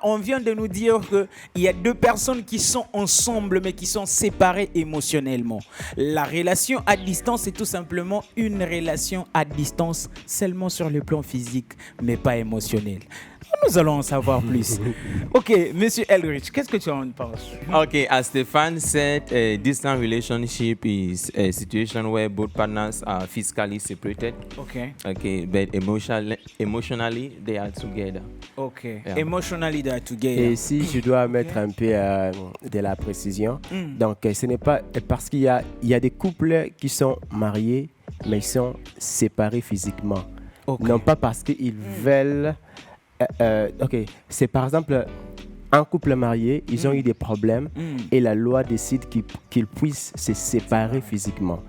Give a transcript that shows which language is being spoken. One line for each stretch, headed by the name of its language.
French: On vient de nous dire qu'il y a deux personnes qui sont ensemble, mais qui sont séparées émotionnellement. La relation à distance est tout simplement une relation à distance seulement sur le plan physique, mais pas émotionnel. Nous allons en savoir plus. Ok, Monsieur Elrich, qu'est-ce que tu en penses?
English: Okay, as Stefan said, a distant relationship is a situation where both partners are physically separated. Ok. Okay, but emotionally they are together. Ok. Yeah. Emotionally they are together.
French: Et si je dois mettre un peu de la précision, donc ce n'est pas parce qu'il y a des couples qui sont mariés, mais ils sont séparés physiquement. Ok. Non pas parce qu'ils veulent... ok, c'est par exemple un couple marié, ils ont eu des problèmes et la loi décide qu'ils puissent se séparer physiquement.